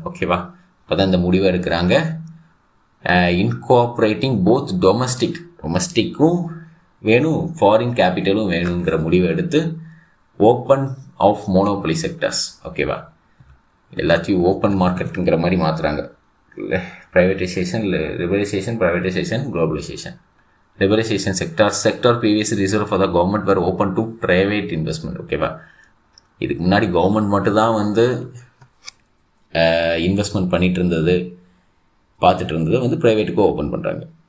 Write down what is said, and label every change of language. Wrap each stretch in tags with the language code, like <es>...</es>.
<ta>ஓகேவா, இப்போ தான் இந்த முடிவை எடுக்கிறாங்க. இன்கார்பரேட்டிங் போத் டொமஸ்டிக்கும் வேணும், ஃபாரின் கேபிட்டலும் வேணுங்கிற முடிவை எடுத்து ஓப்பன் ஆஃப் மோனோபொலி செக்டர்ஸ். ஓகேவா, எல்லாத்தையும் ஓப்பன் மார்க்கெட்டுங்கிற மாதிரி மாற்றுறாங்க.</ta> <en>Privatisation, liberalisation, globalisation. Liberalisation sector previously reserved for the government were open to private investment.</en> <ta>ஓகேவா, இதுக்கு முன்னாடி கவர்மெண்ட் மட்டும்தான் வந்து இன்வெஸ்ட்மெண்ட் பண்ணிகிட்டு இருந்தது, பார்த்துட்டு இருந்தது வந்து ப்ரைவேட்டுக்கும் ஓப்பன் பண்ணுறாங்க.</ta>